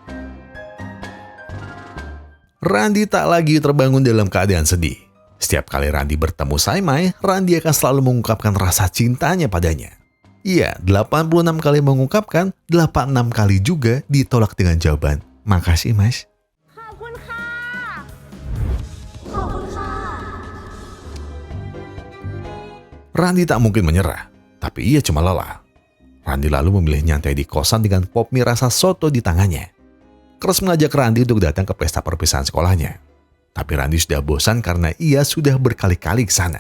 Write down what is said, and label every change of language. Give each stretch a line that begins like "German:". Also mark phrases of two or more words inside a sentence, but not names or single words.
Indonesian: Randi tak lagi terbangun dalam keadaan sedih. Setiap kali Randi bertemu Saimai, Randi akan selalu mengungkapkan rasa cintanya padanya. Ia 86 kali mengungkapkan, 86 kali juga ditolak dengan jawaban, makasih mas.
Thai: ขอบคุณค่ะ ขอบคุณค่ะ
Indonesian: Randi tak mungkin menyerah, tapi ia cuma lelah. Randi lalu memilih nyantai di kosan dengan pop mie rasa soto di tangannya. Kars mengajak Randi untuk datang ke pesta perpisahan sekolahnya. Tapi Randi sudah bosan karena ia sudah berkali-kali ke sana.